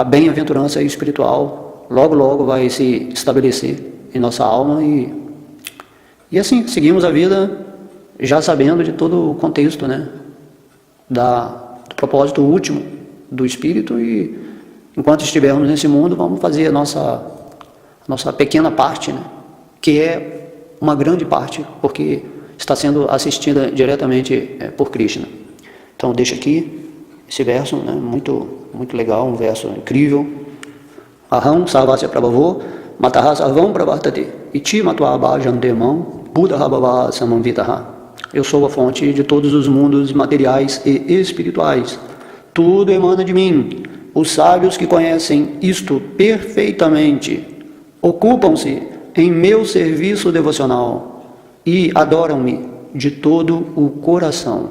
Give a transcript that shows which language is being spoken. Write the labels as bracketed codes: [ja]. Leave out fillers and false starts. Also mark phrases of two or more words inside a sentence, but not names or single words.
[pt] bem-aventurança espiritual logo, logo vai se estabelecer em nossa alma e assim, seguimos a vida já sabendo de todo o contexto, né, do propósito último do Espírito e enquanto estivermos nesse mundo vamos fazer a nossa pequena parte, né, que é uma grande parte, porque está sendo assistida diretamente por Krishna. Então deixa aqui esse verso, né, muito, muito legal, um verso incrível. [sa] Aham sarvasya prabhavo mataha sarvam pravartate iti matva bhajandemam buddha bhava samamvitaha. [pt] Eu sou a fonte de todos os mundos materiais e espirituais. Tudo emana de mim. Os sábios que conhecem isto perfeitamente ocupam-se em meu serviço devocional e adoram-me de todo o coração.